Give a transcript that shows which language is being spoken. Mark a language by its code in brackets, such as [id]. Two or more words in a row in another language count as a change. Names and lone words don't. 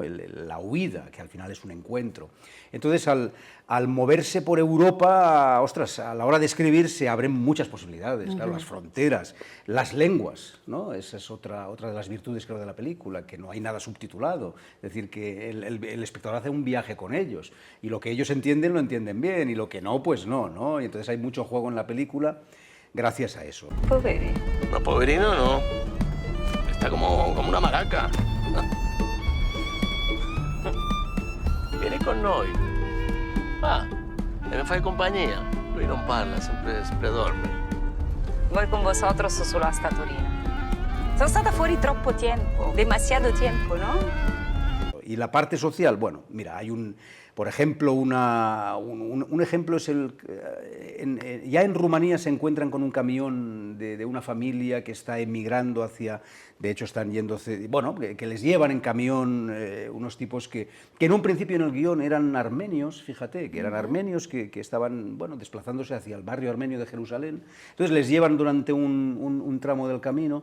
[es] La huida, que al final es un encuentro. Entonces, al moverse por Europa, ostras, a la hora de escribir se abren muchas posibilidades, claro, las fronteras, las lenguas, ¿no? Esa es otra de las virtudes, creo, de la película, que no hay nada subtitulado, es decir, que el espectador hace un viaje con ellos, y lo que ellos entienden, lo entienden bien, y lo que no, pues no, ¿no? Y entonces hay mucho juego en la película gracias a eso. [it] Poverino. [es] No, poverino no. Está como una maraca. [it] Vieni con noi. E mi fai compagnia? Lui non parla, sempre dorme. [es] Voy con vosotros solo hasta Torino. [it] Sono stata fuori troppo tiempo, [es] demasiado tiempo, ¿no? Y la parte social, bueno, mira, hay por ejemplo, un ejemplo es ya en Rumanía se encuentran con un camión de una familia que está emigrando de hecho están yendo, bueno, que les llevan en camión unos tipos que en un principio en el guión eran armenios, fíjate, que eran armenios que estaban, bueno, desplazándose hacia el barrio armenio de Jerusalén, entonces les llevan durante un tramo del camino.